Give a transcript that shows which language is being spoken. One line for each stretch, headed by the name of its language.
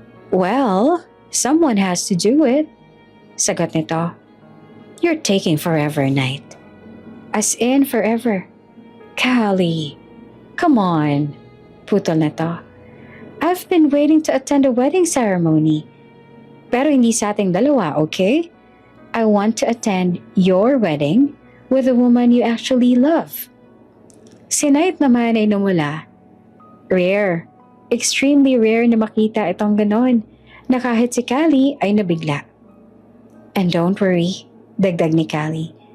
English: "Well, someone has to do it,"
Filipino: sagot nito.
English: "You're taking forever, Knight." "As in forever." "Callie, come on,"
Filipino: putol na to.
English: "I've been waiting to attend a wedding ceremony.
Filipino: Pero hindi sa ating dalawa, okay?
English: I want to attend your wedding with a woman you actually love."
Filipino: Si Knight naman ay numula.
English: Rare, extremely rare
Filipino: na makita itong ganon, na kahit si Callie ay nabigla.
English: "And don't worry,"
Filipino: dagdag ni Callie.